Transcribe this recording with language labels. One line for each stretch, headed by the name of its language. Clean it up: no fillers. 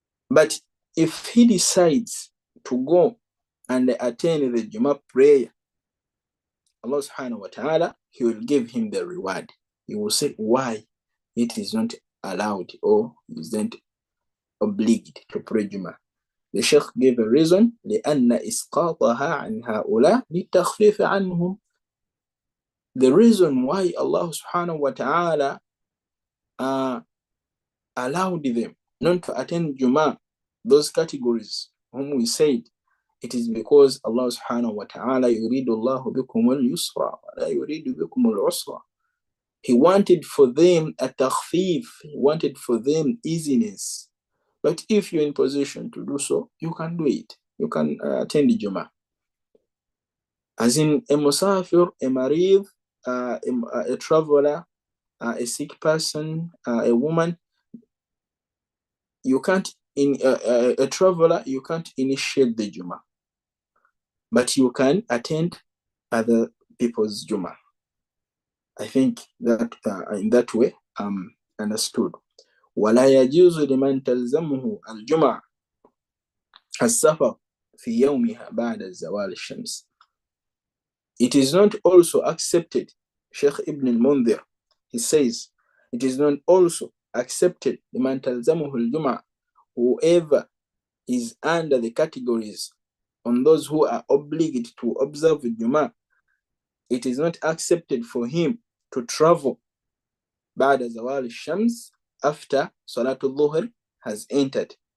English: But if he decides to go and attend the Juma prayer, Allah subhanahu wa ta'ala, he will give him the reward. He will say why it is not allowed or isn't obliged to pray Juma. The Sheikh gave a reason,
Arabic: لأن إسقاطها عن هؤلاء للتخفيف عنهم.
English: The reason why Allah subhanahu wa ta'ala allowed them not to attend Juma, those categories whom we said, it is because Allah subhanahu wa ta'ala
Arabic: yuridu Allahu bikum al-yusra wa la yuridu bikum al-usra.
English: He wanted for them a takhfif, he wanted for them easiness. But if you're in position to do so, you can do it. You can attend the Juma. As in a musafir, a marid, a traveler, a sick person, a woman, you can't, in a traveler, you can't initiate the Juma, but you can attend other people's Juma. I think that in that way understood.
Arabic: ولا يجوز لمن تلزمه الجمعة السفر في يومها بعد زوال الشمس.
English: It is not also accepted, Sheikh Ibn al-Mundhir, he says, it is not also accepted
Arabic: لمن تلزمه الجمعة,
English: whoever is under the categories on those who are obliged to observe the Juma, it is not accepted for him to travel
Arabic: بعد زوال الشمس,
English: after Salatul Dhuhr has entered.